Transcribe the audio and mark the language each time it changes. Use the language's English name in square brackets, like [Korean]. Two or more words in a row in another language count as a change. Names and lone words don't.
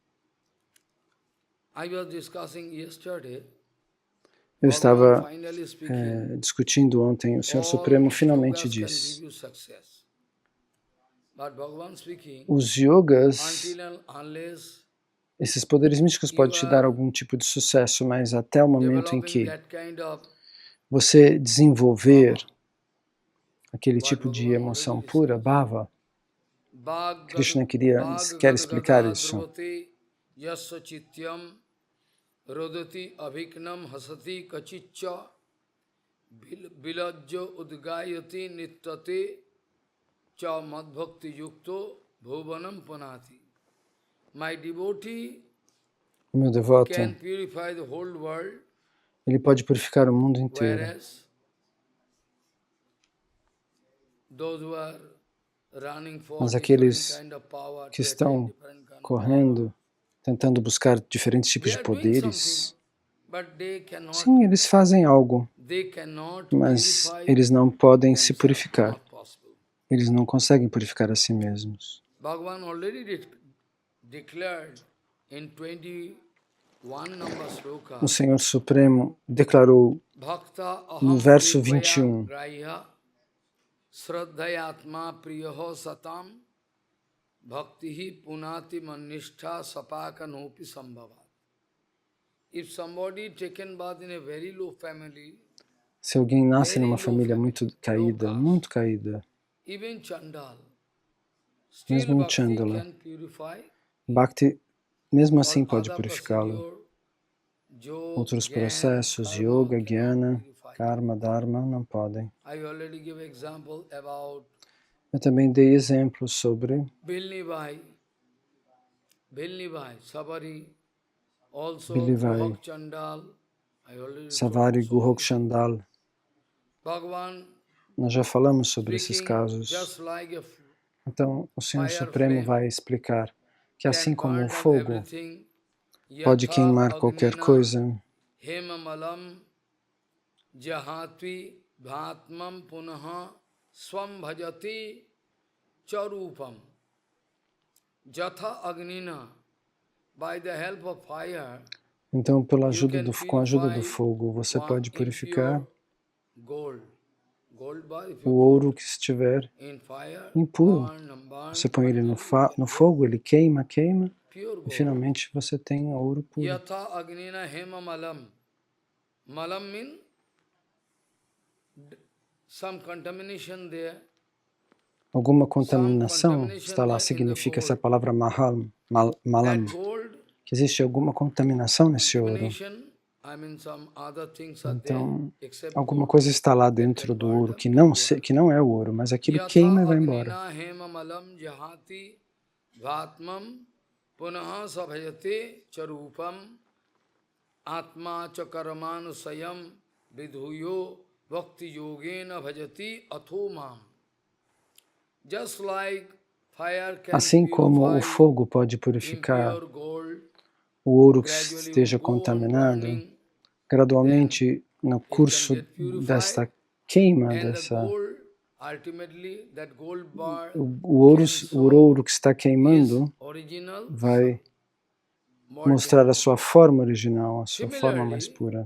[Portuguese] Eu estava discutindo ontem, o Senhor Supremo finalmente disse: os yogas, esses poderes místicos podem te dar algum tipo de sucesso, mas até o momento em que você desenvolver aquele tipo de emoção pura, bhava, Krishna quer explicar isso. [Sanskrit] Rodati abhiknam hasati kachicha bilajya udgayati nittate cha madbhakti yukto bhuvanam panati. [English] My devotee, [Portuguese] o meu devoto, [English] can purify the whole world, [Portuguese] ele pode purificar o mundo inteiro. Mas aqueles que estão correndo, tentando buscar diferentes tipos de poderes, sim, eles fazem algo, mas eles não podem se purificar. Eles não conseguem purificar a si mesmos. O Senhor Supremo declarou no verso 21, [Sanskrit] Sraddhayatma priyaho satam bhaktihi punati mannishtha sapaka nopi sambhavat. [English] If somebody taken birth in a very low family, [Portuguese] se alguém nasce numa família muito caída, mesmo um Chandala, Bhakti, mesmo assim, pode purificá-lo. Outros processos, [Sanskrit] yoga, jnana, karma, dharma, [Portuguese] não podem. Eu também dei exemplos sobre Bilni Vai, Savari, Guhok Chandal. Nós já falamos sobre esses casos. Então, o Senhor Supremo vai explicar que assim como o fogo pode queimar qualquer coisa, [Sanskrit] hemamalam jahatvi bhatmam punaha swam bhajati charupam jatha agnina. [English] By the help of fire, [Portuguese] então com a ajuda do fogo, você pode purificar o ouro que estiver impuro. Você põe ele no fogo, ele queima, e finalmente você tem ouro puro. [Sanskrit] Yatha agnina hema malam. [English] Malam means some contamination there. [Portuguese] Alguma contaminação está lá, significa essa palavra malam, que existe alguma contaminação nesse ouro. Então, alguma coisa está lá dentro do ouro que não é o ouro, mas aquilo queima e vai embora. [Sanskrit] Atma chakaramanu vidhuyo bhakti yogena bhajati athomam. [English] Just like fire can [Portuguese] assim como o fogo pode purificar o ouro que esteja contaminado, gradualmente, no curso desta queima, o ouro que está queimando vai mostrar a sua forma original, a sua forma mais pura.